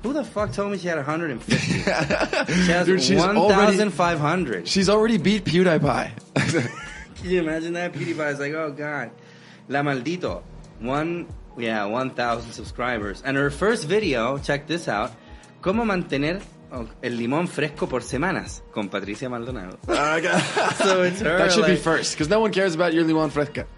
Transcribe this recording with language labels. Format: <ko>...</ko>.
<en>Who the fuck told me she had 150? She has 1,500. She's already beat PewDiePie. Can you imagine that? PewDiePie is like, oh God. La Maldito. 1,000 subscribers. And her first video, check this out.</en> <es>¿Cómo mantener el limón fresco por semanas?</es> <en>Con Patricia Maldonado. So it's her. That should be first, because no one cares about your limón fresca.</en>